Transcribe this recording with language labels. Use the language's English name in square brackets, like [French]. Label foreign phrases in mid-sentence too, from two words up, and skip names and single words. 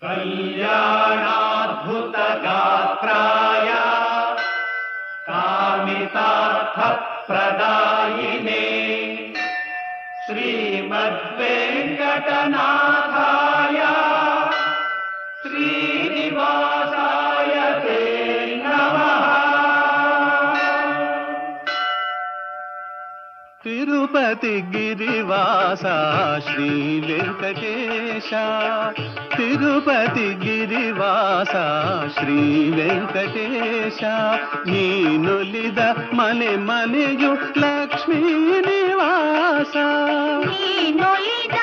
[Sanskrit] कल्याणाद्भुतगात्राय कामितार्थप्रदायिने श्रीमद्वेङ्कटनाथाय श्रीनिवासाय ते नमः। [Kannada] తిరుపతి గిరివాస శ్రీ వెంకటేశ, తిరుపతి గిరివాస శ్రీ వెంకటేశ, ನೀನೊಲಿದ ಮನೆ ಮನೆಯು ಲಕ್ಷ್ಮೀ ನಿವಾಸ.